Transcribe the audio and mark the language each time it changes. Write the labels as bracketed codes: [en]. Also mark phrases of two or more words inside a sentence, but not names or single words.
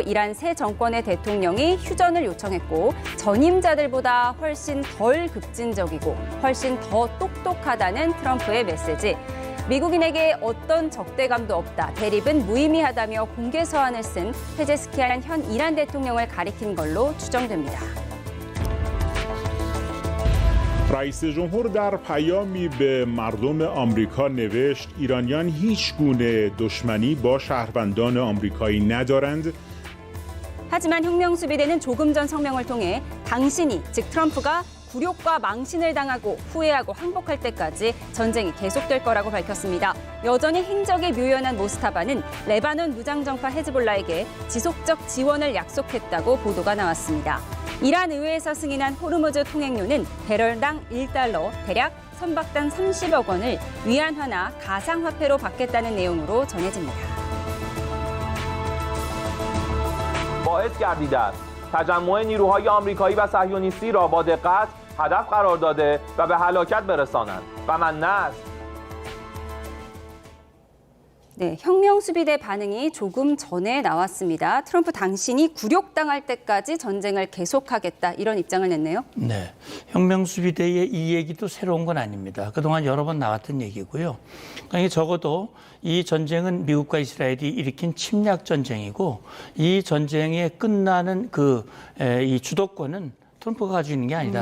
[ko] 이란 새 정권의 대통령이 휴전을 요청했고 전임자들보다 훨씬 덜 급진적이고 훨씬 더 똑똑하다는 트럼프의 메시지. 미국인에게 어떤 적대감도 없다. 대립은 무의미하다며 공개 서한을 쓴 페제스키안 현 이란 대통령을 가리킨 걸로 추정됩니다. [fa] رئیس جمهور در پیامی به مردم آمریکا نوشت ایرانیان هیچ گونه دشمنی با شهروندان آمریکایی ندارند. [ko] 하지만 혁명수비대는 조금 전 성명을 통해 당신이, 즉 트럼프가 굴욕과 망신을 당하고 후회하고 항복할 때까지 전쟁이 계속될 거라고 밝혔습니다. 여전히 행적이 묘연한 모스타바는 레바논 무장정파 헤즈볼라에게 지속적 지원을 약속했다고 보도가 나왔습니다. 이란 의회에서 승인한 호르무즈 통행료는 배럴당 1달러, 대략 선박당 30억 원을 위안화나 가상화폐로 받겠다는 내용으로 전해집니다. [fa] باعث گردیده است تجمع نیروهای آمریکایی و صهیونیستی را با دقت هدف قرار داده و به هلاکت برسانند و من نه است. [ko] 네, 혁명수비대 반응이 조금 전에 나왔습니다. 트럼프 당신이 굴욕당할 때까지 전쟁을 계속하겠다 이런 입장을 냈네요. 네, 혁명수비대의 이 얘기도 새로운 건 아닙니다. 그동안 여러 번 나왔던 얘기고요. 그러니까 적어도 이 전쟁은 미국과 이스라엘이 일으킨 침략 전쟁이고 이 전쟁에 끝나는 이 주도권은 트럼프가 가지고 있는 게 아니다.